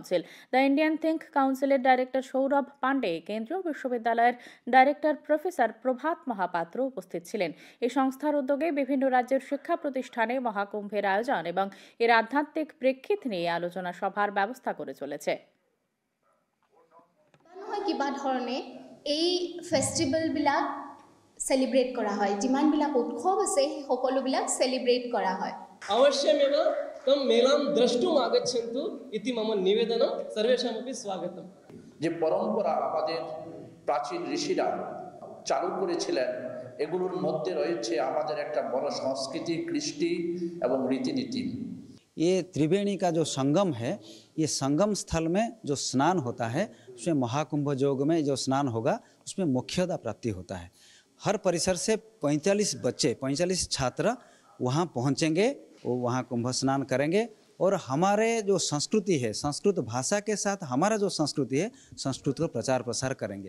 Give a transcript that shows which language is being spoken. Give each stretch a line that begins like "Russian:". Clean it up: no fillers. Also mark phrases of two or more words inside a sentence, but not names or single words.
Bangla: দ্য ইন্ডিয়ান থিঙ্ক কাউন্সিলের ডাইরেক্টর সৌরভ পান্ডে, কেন্দ্রীয় বিশ্ববিদ্যালয়ের ডাইরেক্টর প্রফেসর প্রভাত মহাপাত্র উপস্থিত ছিলেন। এই সংস্থার উদ্যোগে বিভিন্ন রাজ্যের শিক্ষা প্রতিষ্ঠানে মহাকুম্ভের আয়োজন এবং এর আধ্যাত্মিক প্রেক্ষিত নিয়ে আলোচনা সভার ব্যবস্থা করে চলেছে।
Assamese: কিবা ধৰণে এই ফেষ্টিভেলবিলাক সেলিব্ৰেট কৰা হয়, যিমানবিলাক উৎসৱ আছে সেই সকলোবিলাক সেলিব্ৰেট কৰা হয়।
Sanskrit: अवश्यमेव तं मेलां द्रष्टुम् आगच्छन्तु इति मम निवेदनं, सर्वेषामपि स्वागतम्।
Bangla: যে পরম্পরা আমাদের প্রাচীন ঋষিরা চালু করেছিলেন, এগুলোর মধ্যে রয়েছে আমাদের একটা বড় সংস্কৃতি, কৃষ্টি এবং রীতিনীতি।
Hindi: ये त्रिवेणी का जो संगम है, ये संगम स्थल में जो स्नान होता है, उसमें महाकुंभ योग में जो स्नान होगा उसमें मोक्षदा प्राप्ति होता है। हर परिसर से 45 बच्चे, 45 छात्र वहाँ पहुँचेंगे, वो वहाँ कुंभ स्नान करेंगे और हमारे जो संस्कृति है, संस्कृत भाषा के साथ हमारा जो संस्कृति है, संस्कृत को प्रचार प्रसार करेंगे।